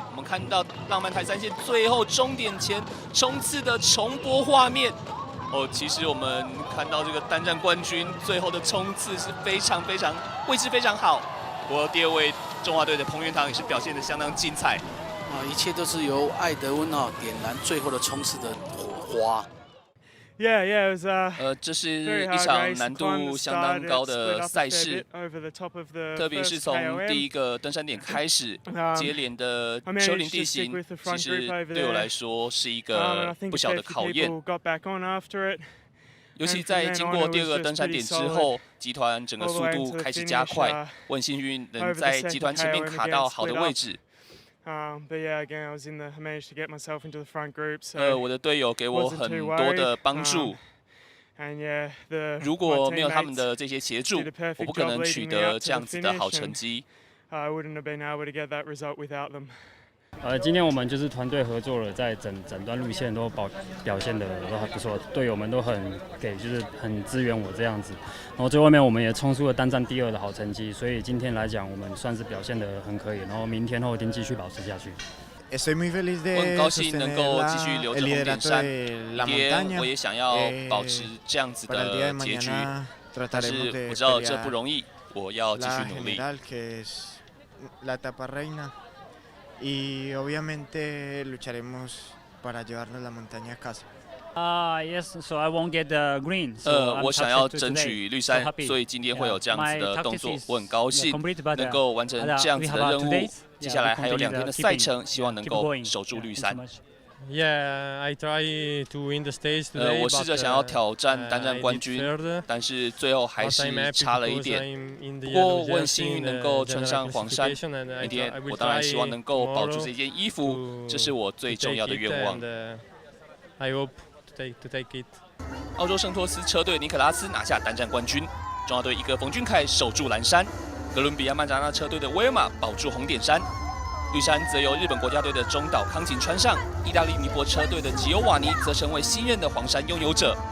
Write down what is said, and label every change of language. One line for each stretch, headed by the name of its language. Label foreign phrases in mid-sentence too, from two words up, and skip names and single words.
Chinese: 我们看到浪漫台3线最后终点前冲刺的重播画面。其实我们看到这个单站冠军最后的冲刺是非常位置非常好。不过第2位中华队的彭元堂也是表现得相当精彩。一切都是由艾德温点燃最后的冲刺的火花。
English: Yeah, it was
Chinese: 这是一场难度相当高的赛事，特别是从第一个登山点开始，接连的丘陵地形，其实对我来说是一个不小的考验。尤其在经过第2个登山点之后，集团整个速度开始加快，我很幸运能在集团前面卡到好的位置。
English: But yeah, again, I managed to get myself into the front group.
Chinese: 我的队友给我很多的帮助。如果没有他们的这些协助，我不可能取得这样子的好成绩。
English: I wouldn't have been able to get that result without them.
Chinese: 今天我们就是团队合作了，在整段路线都表现的都还不错，队友们都就是很支援我这样子。然后最后面我们也冲出了单站第2的好成绩，所以今天来讲我们算是表现得很可以，然后明天后天继续保持下去。
Spanish: estoy muy feliz
Chinese: 我很
Spanish: de
Chinese: 高兴能
Spanish: sostener
Chinese: 够继续留
Spanish: el
Chinese: 着红点
Spanish: liderato
Chinese: 山，
Spanish: de la
Chinese: 明天
Spanish: montaña.
Chinese: 我也想要保持这样子
Spanish: Para el día
Chinese: 的
Spanish: de
Chinese: 结局，
Spanish: mañana
Chinese: 但是
Spanish: trataremos de
Chinese: 我知道这不
Spanish: pelear
Chinese: 容易，我要继续
Spanish: la
Chinese: 努力。
Spanish: general, que es la etapa reina. Y obviamente lucharemos para llevarnos la montaña a casa.
English: Yes, so I won't get the green. So I'm
Chinese: 我想要
English: touched
Chinese: 争
English: today.
Chinese: 取绿
English: So
Chinese: 衫，
English: happy.
Chinese: 所以今天会有这样子
English: My
Chinese: 的动
English: tactics
Chinese: 作
English: is
Chinese: 我很高兴
English: complete, but
Chinese: 能够完成这样子的任务。接下来还有2天的赛程，希望能够守住绿衫。
English: Yeah, I try to win the stage today.
Chinese: 我试着想要挑战单战冠军，但是最后还是差了一点。不过我很幸运能够穿上黄衫，明天我当然希望能够保住这件衣服，这是我最重要的愿望。
English: I hope to take it.
Chinese: 澳洲圣托斯车队尼可拉斯拿下单战冠军，中华队一哥冯俊凯守住蓝衫，哥伦比亚曼扎纳车队的威尔马保住红点衫。绿衫则由日本国家队的中岛康晴穿上，意大利尼泊车队的吉欧瓦尼则成为新任的黄衫拥有者。